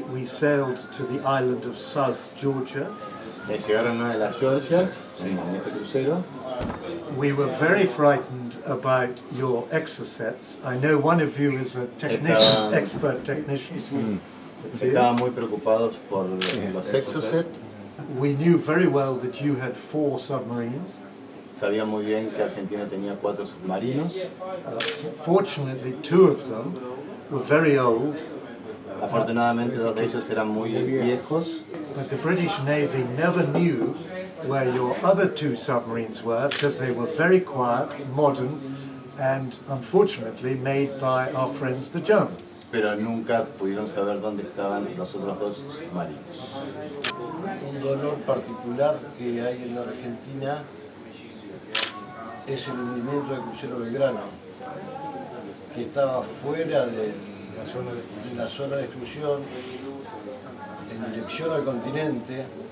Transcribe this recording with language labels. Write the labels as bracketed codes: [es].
[en] We sailed to the island of South Georgia. [es] Llegaron a una de las Georgias en ese crucero. [en] We were very frightened about your exocets. I know one of you is a technician, expert technician. [es] Estaban muy preocupados por los Exocet. [en] We knew very well that you had 4 submarines. [es] Sabía muy bien que Argentina tenía 4 submarinos. [en] Fortunately, 2 of them were very old. [es] Afortunadamente 2 de ellos eran muy viejos. [en] But the British Navy never knew where your other 2 submarines were because they were very quiet, modern, and unfortunately made by our friends the Germans. [es] Pero nunca pudieron saber dónde estaban los otros 2 submarinos. Un dolor particular que hay en la Argentina es el hundimiento del crucero Belgrano, que estaba fuera de la zona de exclusión, en dirección al continente.